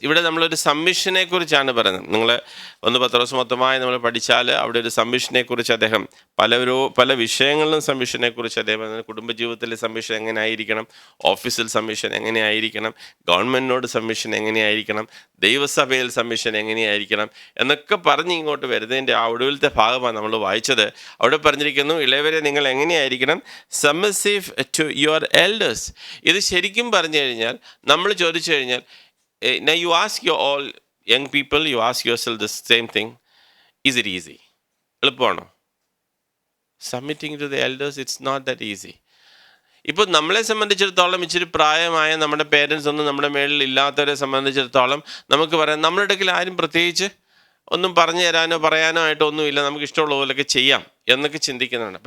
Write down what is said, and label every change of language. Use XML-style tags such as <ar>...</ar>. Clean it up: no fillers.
<ml>ഇവിടെ നമ്മളൊരു സബ്മിഷനെ കുറിച്ചാണ് പറയുന്നത്. നിങ്ങൾ 1 പത്രോസ് മൊത്തമായി നമ്മൾ പഠിച്ചാൽ അവിടെ ഒരു സബ്മിഷനെ കുറിച്ച് അദ്ദേഹം പല വിഷയങ്ങളിലും സബ്മിഷനെ കുറിച്ച് അദ്ദേഹം, കുടുംബജീവിതത്തിലെ സബ്മിഷൻ എങ്ങനെ ആയിരിക്കണം, ഓഫീസിൽ സബ്മിഷൻ എങ്ങനെയായിരിക്കണം, ഗവൺമെൻറ്റിനോട് സബ്മിഷൻ എങ്ങനെയായിരിക്കണം, ദൈവസഭയിൽ സബ്മിഷൻ എങ്ങനെയായിരിക്കണം എന്നൊക്കെ പറഞ്ഞ് ഇങ്ങോട്ട് വരുന്നതിൻ്റെ ആ ഒടുവിലത്തെ ഭാഗമാണ് നമ്മൾ വായിച്ചത്. അവിടെ പറഞ്ഞിരിക്കുന്നു, ഇളയവരെ നിങ്ങൾ എങ്ങനെയായിരിക്കണം?</ml> <en>Submissive to your elders.</en> <ml>ഇത് ശരിക്കും പറഞ്ഞു കഴിഞ്ഞാൽ നമ്മൾ ചോദിച്ചു കഴിഞ്ഞാൽ,</ml> <en>now you ask your all young people, you ask yourself the same thing, is it easy?</en> <ml>എളുപ്പമാണോ?</ml> <en>Submitting to the elders, it's not that easy.</en> <ml>ഇപ്പോൾ നമ്മളെ സംബന്ധിച്ചിടത്തോളം ഇച്ചിരി പ്രായമായ നമ്മുടെ പേരൻസ് ഒന്നും നമ്മുടെ മേളിൽ ഇല്ലാത്തവരെ സംബന്ധിച്ചിടത്തോളം നമുക്ക് പറയാം, നമ്മുടെ ഇടയ്ക്കിൽ ആരും പ്രത്യേകിച്ച് ഒന്നും പറഞ്ഞു തരാനോ പറയാനോ ആയിട്ട് ഒന്നുമില്ല, നമുക്ക് ഇഷ്ടമുള്ള പോലെയൊക്കെ ചെയ്യാം എന്നൊക്കെ ചിന്തിക്കുന്നതാണ്.</ml>